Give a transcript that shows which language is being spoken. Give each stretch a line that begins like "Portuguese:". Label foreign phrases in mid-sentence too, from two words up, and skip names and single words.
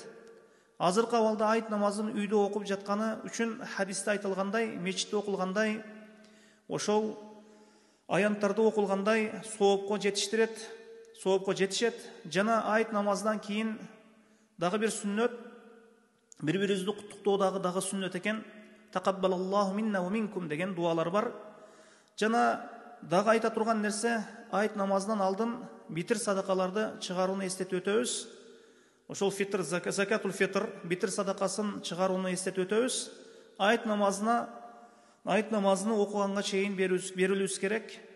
Kyrgyz: Азыркы абалда айт намазын үйдө окуп жатканы үчүн хадисте айтылгандай, мечитте окулгандай, ошол аянттарды окулгандай соопко жетишет. Жана айт намаздан кийин дагы бир сүннөт, бири-бирибизди куттуктоо дагы сүннөт экен.
Arabic: تقبل الله منا ومنكم деген дуалар бар.
Kyrgyz: Жана дагы айта турган нерсе, айт намазынан алдын битир садакаларды чыгарууну эстетип өтөбүз. Ошол фитр, закатул фитр, битир садакасын чыгарууну эстетип өтөбүз. Айт намазыны окуганга чейин берилүүбүз керек.